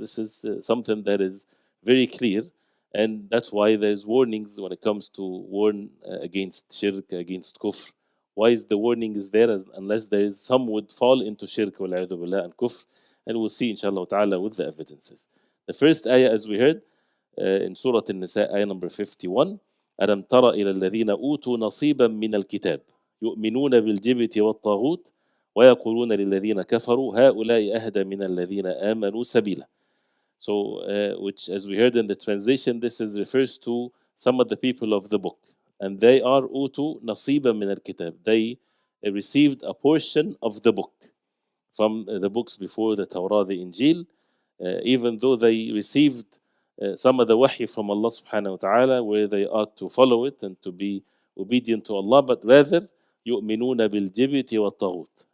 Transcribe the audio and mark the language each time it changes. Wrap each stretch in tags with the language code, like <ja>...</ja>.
<en>This is something that is very clear. And that's why there's warnings when it comes to warn against shirk, against kufr. Why is the warning is there? Unless there is some would fall into shirk wal-'iyadhu billah and kufr. And we'll see inshallah ta'ala with the evidences. The first ayah, as we heard in Surah An-Nisa, ayah number 51,</en> <ar>أَلَمْ تَرَ إِلَى الَّذِينَ أُوتُوا نَصِيبًا مِنَ الْكِتَابِ يُؤْمِنُونَ بِالْجِبْتِ وَالطَّاغُوتِ وَيَقُولُونَ لِلَّذِينَ كَفَرُوا هَؤُلَاءِ أَهْدَى مِنَ الَّذِينَ آمَنُوا سَبِيلًا.</ar> <en>So, which, as we heard in the translation, this is refers to some of the people of the book, and they are</en> <ar>utu nasiba min al-kitab.</ar> <en>They received a portion of the book from the books before the Torah, the Injil, even though they received some of the wahy from Allah subhanahu wa ta'ala, where they ought to follow it and to be obedient to Allah, but rather</en> <ar>يؤمنون بالجبت والطاغوت.</ar>